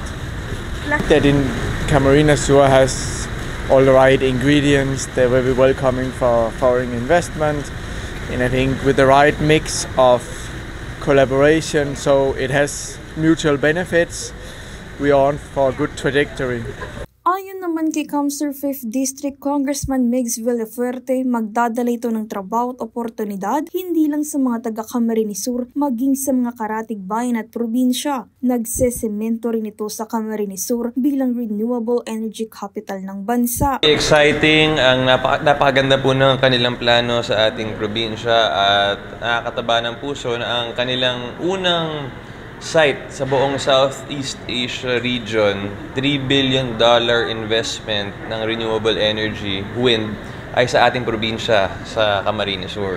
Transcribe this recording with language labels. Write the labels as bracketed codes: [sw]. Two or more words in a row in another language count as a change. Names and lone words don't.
[en] That in Camarines Sur has all the right ingredients. They're very welcoming for foreign investment, and I think with the right mix of collaboration, so it has mutual benefits, we are on for a good trajectory. [tl] Ayon naman kay Kamsur 5th District Congressman Migs Villafuerte, magdadala ito ng trabaho at oportunidad hindi lang sa mga taga Camarines Sur, maging sa mga karatig bayan at probinsya. Nagsesemento rin ito sa Camarines Sur bilang [en] renewable energy capital [tl] ng bansa. Exciting, ang napakaganda po ng kanilang plano sa ating probinsya at nakakataba ng puso na ang kanilang unang site sa buong Southeast Asia region, $3 [en] billion investment [tl] ng [en] renewable energy, [tl] wind, ay sa ating probinsya sa Camarines Sur.